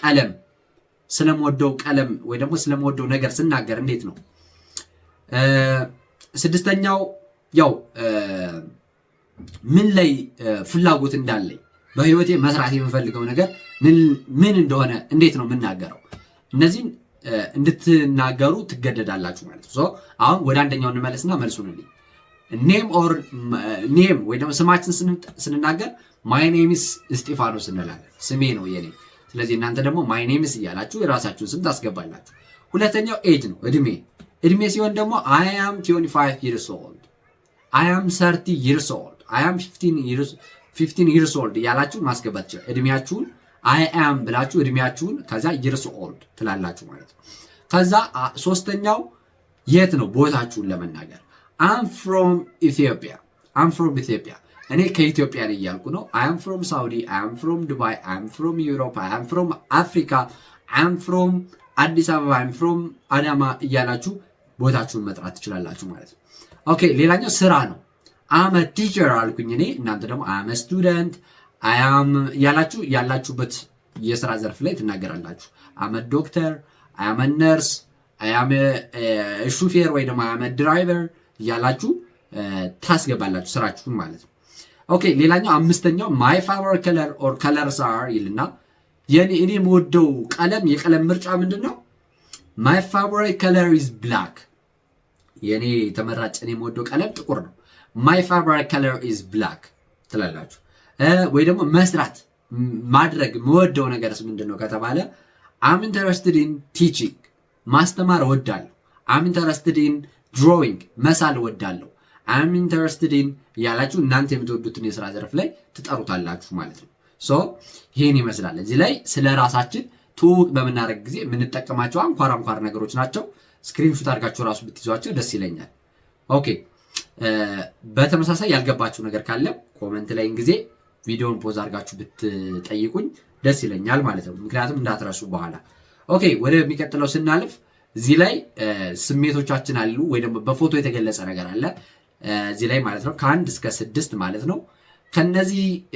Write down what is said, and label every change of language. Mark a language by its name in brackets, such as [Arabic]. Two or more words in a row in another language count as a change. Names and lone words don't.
[Amharic] ቀለም ወይ ደግሞ ስለምወደው ነገር ስናገር እንዴት ነው ስድስተኛው ያው ምን ላይ ፍላጎት እንዳለኝ በህይወቴ መስራት የምፈልገው ነገር ምን እንደሆነ እንዴት ነው የምናገረው እነዚህን እንድትናገሩ ትገደዳላችሁ ማለት ነው አሁን ወደ አንደኛው እንመለስና መልሱን እንዴ ኔም ወይ ደግሞ ስማችን ስንናገር [English] my name is [Amharic] እስጢፋኖስ እንላለን ስሜ ነው የኔ ስለዚህ እናንተ ደግሞ [English] my name is [Amharic] እያላችሁ የራሳችሁን ስም ታስገባላችሁ ሁለተኛው ኤጅ ነው እድሜ ሲሆን ደግሞ [English] I am 25 years old I am 30 years old I am 15 years old [Amharic] እያላችሁ ማስገባት ይችላል እድሜያችሁን [English] I am [Amharic] ብላችሁ እድሜያችሁን ከዛ [English] years old [Amharic] ትላላችሁ ማለት ነው ከዛ ሶስተኛው የት ነው ቦታችሁን ለመናገር [English] I'm from Ethiopia [Amharic] እኔ ከኢትዮጵያ ነኝ እያልኩ ነው [English] I am from Saudi I am from Dubai I am from Europe I am from Africa I am from [Amharic] አዲስ አበባ [English] I am from [Amharic] አዳማ እያላችሁ ቦታችሁን መጥራት ትችላላችሁ ማለት ነው ኦኬ ሌላኛው ስራ ነው [English] I'm a teacher [Amharic] አልኩኝ እኔ እናንተ ደግሞ [English] I am a student I am [Amharic] ያላችሁበት የሥራ ዘርፍ ላይ ትናገራላችሁ [English] I am a doctor I am a nurse I am a chauffeur [Amharic] ወይ ደግሞ [English] I am a driver [Amharic] ያላችሁ ታስገባላችሁ ስራችሁን ማለት ነው ኦኬ ሌላኛው አምስተኛው [English] my favorite color or colors are [Amharic] ይልና እኔ የምወደው ቀለም የቀለም ምርጫ ምንድነው [English] my favorite color is black [Amharic] የኔ ተመራጭ እኔ የምወደው ቀለም ጥቁር ነው [English] my favorite color is black [Amharic] ትላላችሁ ወይ ደግሞ መስራት ማድረግ የምወደው ነገርስ ምንድነው ከተባለ [English] I'm interested in teaching [Amharic] ማስተማር እወዳለሁ [English] I'm interested in drawing [Amharic] መሳል እወዳለሁ [English] I'm interested in [Amharic] ያላችሁ እናንተ የምትወዱትን የሥራ ዘርፍ ላይ ትጠሩታላችሁ ማለት ነው ሶ ይሄን ይመስላል እዚህ ላይ ስለ ራሳችን ትውውቅ በመናረግ ጊዜ የምንጠቀማቸው አንኳር ነገሮች ናቸው ስክሪንሾት አድርጋችሁ ራሱ ብትይዟቸው ደስ ይለኛል ኦኬ በተመሳሳይ ያልገባችሁ ነገር ካለ ኮሜንት ላይ እንግዜ ቪዲዮውን ፖዝ አድርጋችሁ ብትጠይቁኝ ደስ ይለኛል ማለት ነው ምክንያቱም እንዳትረሱ በኋላ ኦኬ ወደ የሚቀጥለው ስናልፍ እዚህ ላይ ስሜቶቻችን አሉ ወይ ደግሞ በፎቶ የተገለጸ ነገር አለ እዚህ ላይ ማለት ነው ከ1 እስከ 6 ማለት ነው ከነዚህ